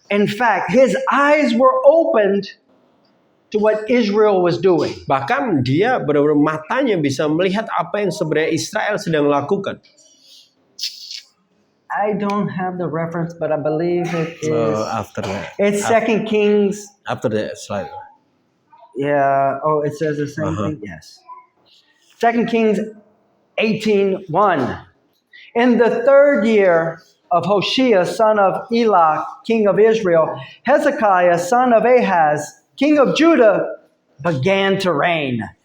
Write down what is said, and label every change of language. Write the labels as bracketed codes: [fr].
[en] In fact, his eyes were opened to what Israel was doing. [id] Bahkan dia benar-benar matanya bisa melihat apa yang sebenarnya Israel sedang lakukan. [en] I don't have the reference, but I believe it is. After that. It's 2 Kings. After that slide. Yeah. Oh, it says the same thing. Yes. 2 Kings 18:1. In the 3rd year of Hoshea, son of Elah, king of Israel, Hezekiah, son of Ahaz, king of Judah, began to reign.